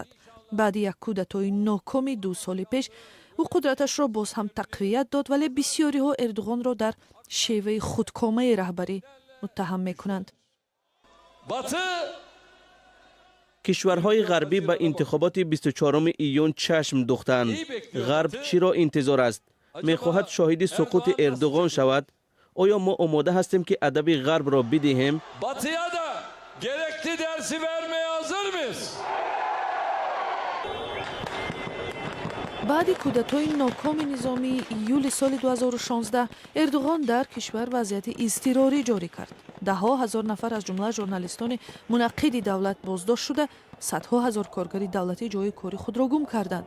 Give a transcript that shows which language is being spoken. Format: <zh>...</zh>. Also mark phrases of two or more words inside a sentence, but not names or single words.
<fa>بعد یک کودتای ناکام 2 سال پیش او قدرتش را باز هم تقویت داد، ولی بسیاری ها اردوغان را در شیوه خودکامه رهبری متهم می کنند. کشورهای غربی به انتخابات 24 ایون چشم دوختند. غرب چی را انتظار است؟ می خواهد شاهد سقوط اردوغان شود؟ آیا ما آماده هستیم که ادب غرب را بدهیم؟</fa> <tr>Batı'ya da gerekli dersi vermeye hazır mıyız?</tr> <fa>بعد کودتای ناکام نظامی ایول سال 2016 اردوغان در کشور وضعیت اضطراری جاری کرد. ده‌ها هزار نفر از جمله ژورنالیستان منقد دولت بازداشت شده، صدها هزار کارگر دولتی جای کاری خود را گم کردند.</fa>